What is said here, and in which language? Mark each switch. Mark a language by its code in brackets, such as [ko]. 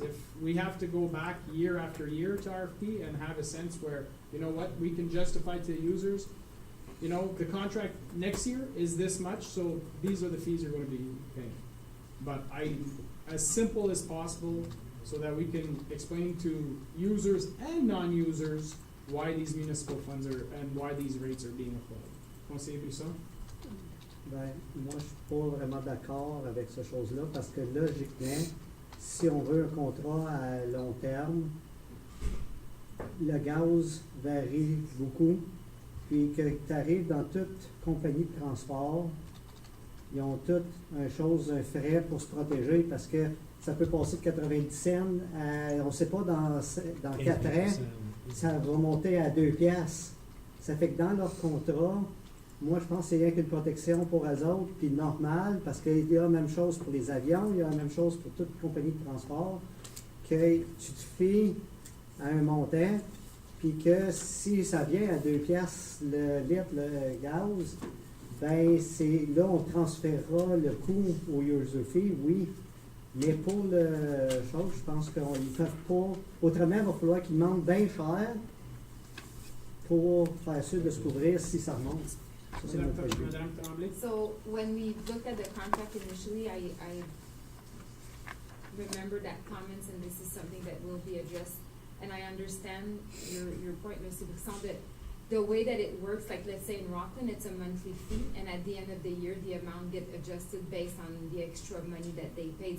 [en] If we have to go back year after year to RFP and have a sense where, you know what, we can justify to the users, you know, the contract next year is this much, so these are the fees you're gonna be paying. But as simple as possible, so that we can explain to users and non-users why these municipal funds are, and why these rates are being applied. [fr] Conseiller Buisson? Ben, moi, je suis pas vraiment d'accord avec cette chose-là, parce que logiquement, si on veut un contrat à long terme, le gaz varie beaucoup, puis que tu arrives dans toute compagnie de transport, ils ont toutes un frais pour se protéger, parce que ça peut passer de 90 cents à, on ne sait pas, dans 4 ans, ça va monter à 2 piastres. Ça fait que dans leur contrat, moi, je pense que c'est rien qu'une protection pour eux autres, puis normal, parce qu'il y a la même chose pour les avions, il y a la même chose pour toute compagnie de transport, que tu te fies à un montant, puis que si ça vient à 2 piastres le litre, le gaz, ben c'est là on transférera le coût au user fee, oui. Mais pour le chose, je pense qu'ils ne peuvent pas. Autrement, il va falloir qu'ils demandent bien cher pour faire sûr de se couvrir si ça remonte. Ça, c'est mon point de vue. Madame Tremblay? [en] So when we looked at the contract initially, I remember that comments, and this is something that will be addressed. And I understand your point, Mr. Buxton, that the way that it works, like let's say in Rockland, it's a monthly fee, and at the end of the year, the amount get adjusted based on the extra money that they paid.